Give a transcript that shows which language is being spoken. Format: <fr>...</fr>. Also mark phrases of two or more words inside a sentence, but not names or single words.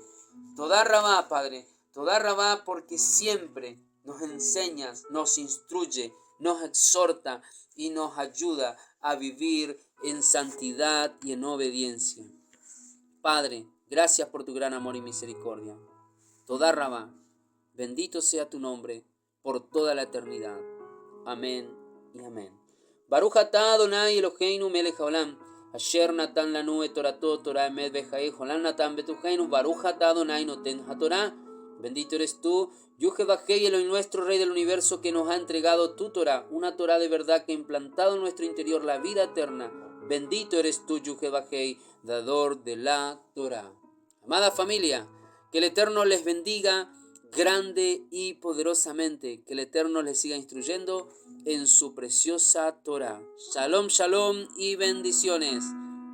<he>תודה רבה,</he> <es>Padre,</es> <he>תודה רבה,</he> <es>porque siempre nos enseñas, nos instruye, nos exhorta y nos ayuda a vivir en santidad y en obediencia. Padre, gracias por tu gran amor y misericordia.</es> <he>תודה רבה,</he> <es>bendito sea tu nombre por toda la eternidad. Amén y amén.</es> <he>ברוך אתה אדוני אלהינו מלך העולם, אשר נתן לנו את תורתו תורה אמת וחיי עולם נטע בתוכנו. ברוך אתה אדוני נותן התורה.</he> <es>Bendito eres tú, Yehudahei, Elohim nuestro, Rey del universo, que nos ha entregado tu Torah, una Torah de verdad que ha implantado en nuestro interior la vida eterna. Bendito eres tú, Yehudahei, dador de la Torah. Amada familia, Que el Eterno les bendiga grande y poderosamente. Que el Eterno les siga instruyendo en su preciosa Torah.</es> <he>שלום, שלום</he> <es>y bendiciones.</es>